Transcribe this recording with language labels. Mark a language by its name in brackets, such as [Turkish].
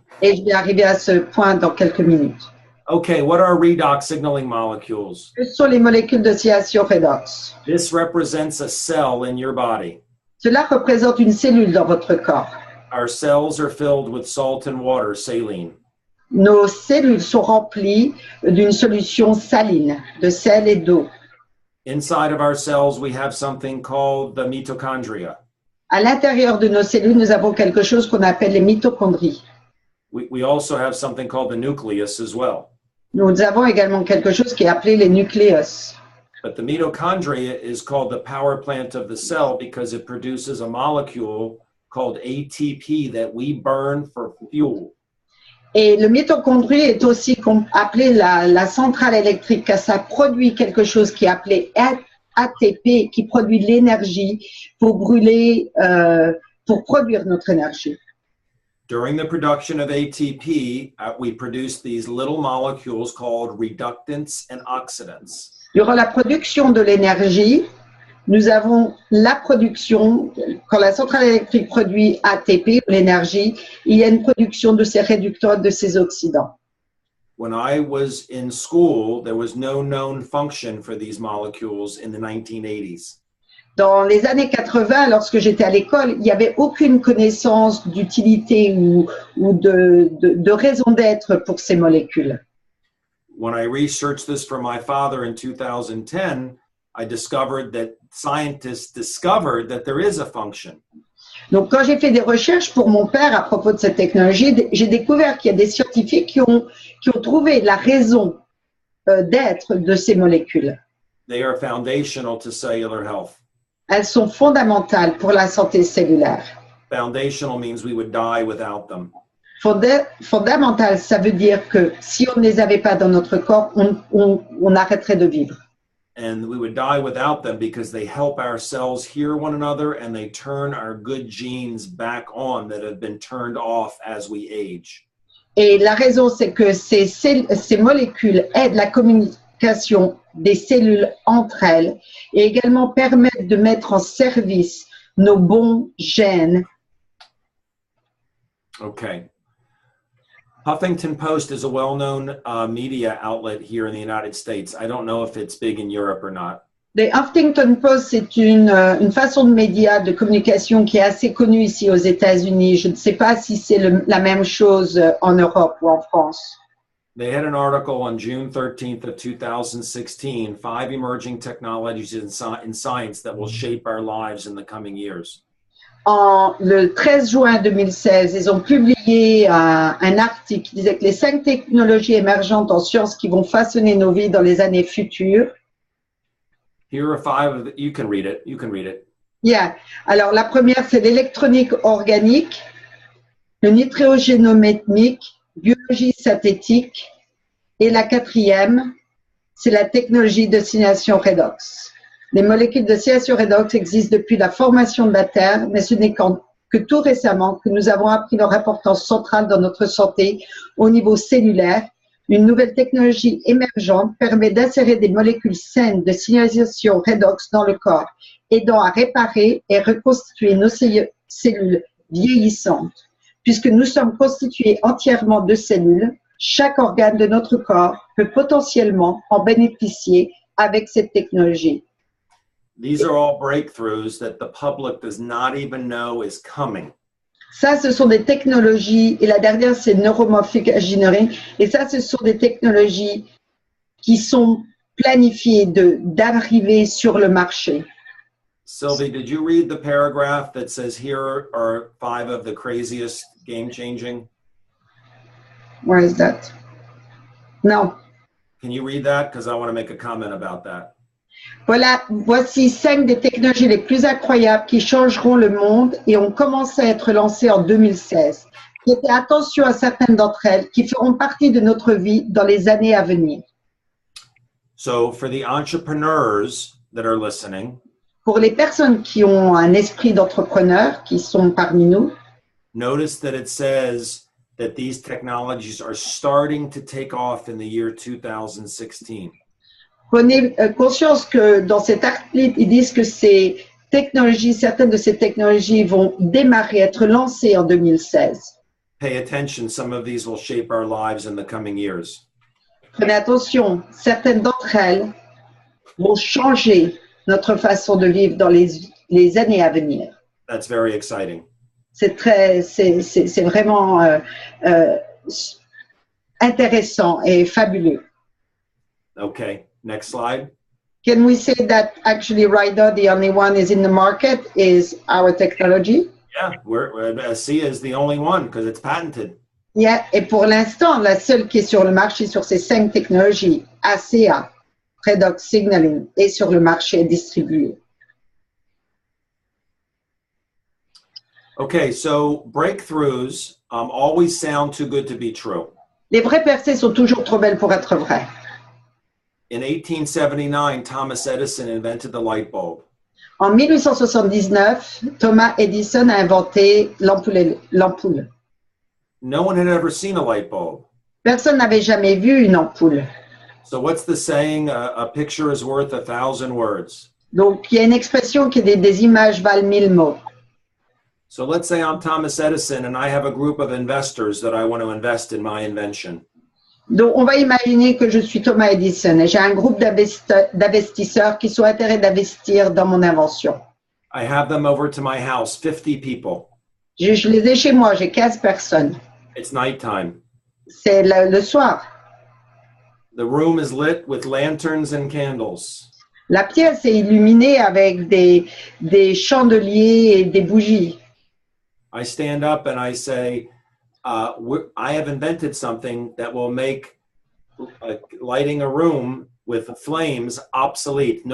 [French] Et je vais arriver à ce point dans quelques minutes. [English] Okay, what are redox signaling molecules? [French] Ce sont les molécules de signalisation redox. [English] This represents a cell in your body. [French] Cela représente une cellule dans votre corps. [English] Our cells are filled with salt and water, saline. [French] Nos cellules sont remplies d'une solution saline, de sel et d'eau. [English] Inside of our cells, we have something called the mitochondria. [French] À l'intérieur de nos cellules, nous avons quelque chose qu'on appelle les mitochondries. [English] We also have something called the nucleus as well. [French] Nous avons également quelque chose qui est appelé les nucléos. [English] But the mitochondria is called the power plant of the cell because it produces a molecule called ATP that we burn for fuel. [French] Et le mitochondrie est aussi appelé la centrale électrique, car ça produit quelque chose qui est appelé ATP, qui produit de l'énergie pour brûler, pour produire notre énergie. [English] During the production of ATP, we produce these little molecules called reductants and oxidants. [French] Durant la production de l'énergie, nous avons la production, quand la centrale électrique produit ATP, l'énergie, il y a une production de ces réductants, de ces oxydants. [English] When I was in school, there was no known function for these molecules in the 1980s. [French] Dans les années 80, lorsque j'étais à l'école, il n'y avait aucune connaissance d'utilité ou de raison d'être pour ces molécules. [English] When I researched this for my father in 2010, I discovered that scientists discovered that there is a function. [French] Donc, quand j'ai fait des recherches pour mon père à propos de cette technologie, j'ai découvert qu'il y a des scientifiques qui ont trouvé la raison d'être de ces molécules. [English] They are foundational to cellular health. [French] Elles sont fondamentales pour la santé cellulaire. [English] Foundational means we would die without them. [French] Fondamentales, ça veut dire que si on ne les avait pas dans notre corps, on arrêterait de vivre. [English] And we would die without them because they help our cells hear one another and they turn our good genes back on that have been turned off as we age. [French] Et la raison, c'est que ces molécules aident la communication des cellules entre elles et également permettent de mettre en service nos bons gènes. [English] Okay. Huffington Post is a well-known media outlet here in the United States. I don't know if it's big in Europe or not. [French] Le Huffington Post, c'est une façon de média, de communication qui est assez connue ici aux États-Unis. Je ne sais pas si c'est la même chose en Europe ou en France. [English] They had an article on June 13th of 2016, 5 emerging technologies in science that will shape our lives in the coming years. [French] Le 13 juin 2016, ils ont publié un article qui disait que les 5 technologies émergentes en sciences qui vont façonner nos vies dans les années futures. [English] Here are 5 of you can read it. You can read it. Yeah. [French] Alors, la première, c'est l'électronique organique, le nitrogénométmique, biologie synthétique. Et la quatrième, c'est la technologie de signalisation Redox. Les molécules de signalisation Redox existent depuis la formation de la Terre, mais ce n'est que tout récemment que nous avons appris leur importance centrale dans notre santé au niveau cellulaire. Une nouvelle technologie émergente permet d'insérer des molécules saines de signalisation Redox dans le corps, aidant à réparer et reconstituer nos cellules vieillissantes. Puisque nous sommes constitués entièrement de cellules, chaque organe de notre corps peut potentiellement en bénéficier avec cette technologie. [English] These are all breakthroughs that the public does not even know is coming. [French] Ça, ce sont des technologies, et la dernière, c'est neuromorphic engineering, et ça, ce sont des technologies qui sont planifiées d'arriver sur le marché. [English] Sylvie, did you read the paragraph that says here are 5 of the craziest game-changing? Where is that? No. Can you read that? Because I want to make a comment about that. [French] Voilà, voici 5 des technologies les plus incroyables qui changeront le monde et ont commencé à être lancées en 2016. Prêtez attention à certaines d'entre elles qui feront partie de notre vie dans les années à venir. [English] So for the entrepreneurs that are listening, [French] pour les personnes qui ont un esprit d'entrepreneur, qui sont parmi nous, [English] notice that it says that these technologies are starting to take off in the year 2016. [French] Prenez conscience que dans cet article, ils disent que ces technologies, certaines de ces technologies vont démarrer, être lancées en 2016. [English] Pay attention, some of these will shape our lives in the coming years. [French] Prenez attention, certaines d'entre elles vont changer notre façon de vivre dans les années à venir. [English] That's very exciting. [French] C'est vraiment intéressant et fabuleux. [English] Okay, next slide. Can we say that actually right now the only one is in the market is our technology? Yeah, ASEA is the only one because it's patented. [French] Yeah, et pour l'instant, la seule qui est sur le marché sur ces 5 technologies, ASEA, Redox Signaling, est sur le marché distribué. [English] Okay, so breakthroughs always sound too good to be true. [French] Les vraies percées sont toujours trop belles pour être vraies. [English] In 1879, Thomas Edison invented the light bulb. [French] En 1879, Thomas Edison a inventé l'ampoule. [English] No one had ever seen a light bulb. [French] Personne n'avait jamais vu une ampoule. [English] So what's the saying? A picture is worth 1,000 words. [French] Donc, il y a une expression qui dit des images valent 1000 mots. [English] So let's say I'm Thomas Edison and I have a group of investors that I want to invest in my invention. [French] Donc, on va imaginer que je suis Thomas Edison et j'ai un groupe d'investisseurs qui sont intéressés d'investir dans mon invention. [English] I have them over to my house, 50 people. [French] Je les ai chez moi, j'ai 15 personnes. [English] It's nighttime. [French] C'est le soir. [English] The room is lit with lanterns and candles. [French] La pièce est illuminée avec des chandeliers et des bougies. [English] I stand up and I say, I have invented something that will make lighting a room with flames obsolete.